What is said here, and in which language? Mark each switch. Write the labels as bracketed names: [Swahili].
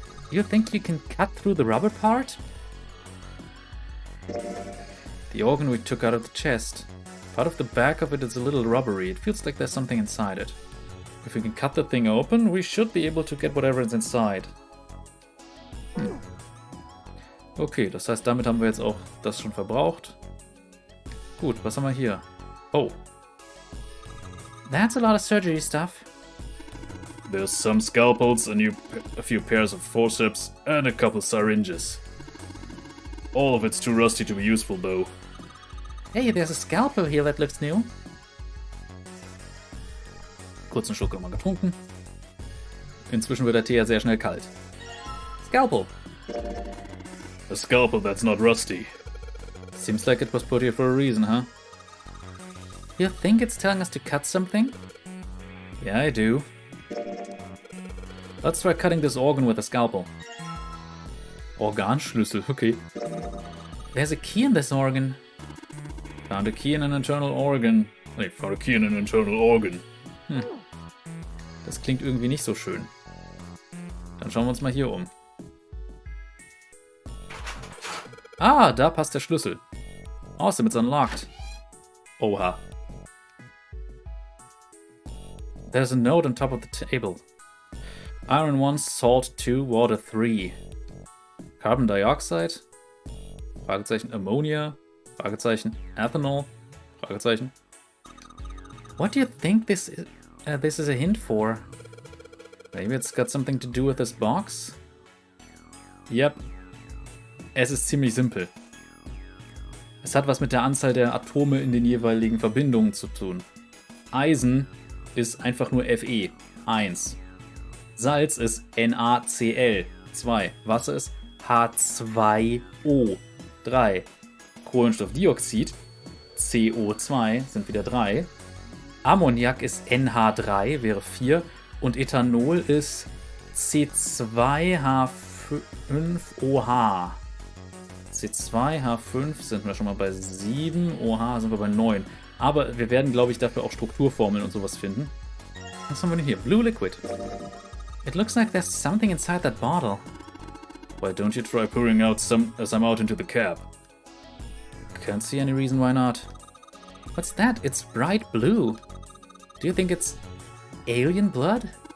[English] You think you can cut through the rubber part? The organ we took out of the chest. Part of the back of it is a little rubbery. It feels like there's something inside it. If we can cut the thing open, we should be able to get whatever is inside. [German] Okay, das heißt, damit haben wir jetzt auch das schon verbraucht. Gut, was haben wir hier? Oh. [English] That's a lot of surgery stuff. There's some scalpels, a few pairs of forceps, and a couple syringes. All of it's too rusty to be useful, though. Hey, there's a scalpel here that looks new. [German] Kurzen Schluck nochmal getrunken. Inzwischen wird der Tee ja sehr schnell kalt. [English] Scalpel. A scalpel that's not rusty. Seems like it was put here for a reason, huh? You think it's telling us to cut something? Yeah, I do. Let's try cutting this organ with a scalpel. Organschlüssel, okay. There's a key in this organ. Found a key in an internal organ. Nee, found a key in an internal organ. [German] Das klingt irgendwie nicht so schön. Dann schauen wir uns mal hier um. Ah, da passt der Schlüssel. [English] Awesome, it's unlocked. [German] Oha. [English] There's a note on top of the table. Iron 1, Salt 2, Water 3. Carbon dioxide? [German] Fragezeichen Ammonia? Fragezeichen Ethanol? Fragezeichen. [English] What do you think this is a hint for? Maybe it's got something to do with this box? [German] Yep. Es ist ziemlich simpel. Es hat was mit der Anzahl der Atome in den jeweiligen Verbindungen zu tun. Eisen ist einfach nur Fe, 1. Salz ist NaCl, 2. Wasser ist H2O, 3. Kohlenstoffdioxid, CO2, sind wieder 3. Ammoniak ist NH3, wäre 4. Und Ethanol ist C2H5OH. C2H5 sind wir schon mal bei 7, OH sind wir bei 9. Aber wir werden, glaube ich, dafür auch Strukturformeln und sowas finden. Was haben wir denn hier? Blue Liquid. [English] It looks like there's something inside that bottle. Why don't you try pouring out some out into the cap? Can't see any reason why not. What's that? It's bright blue. Do you think it's alien blood?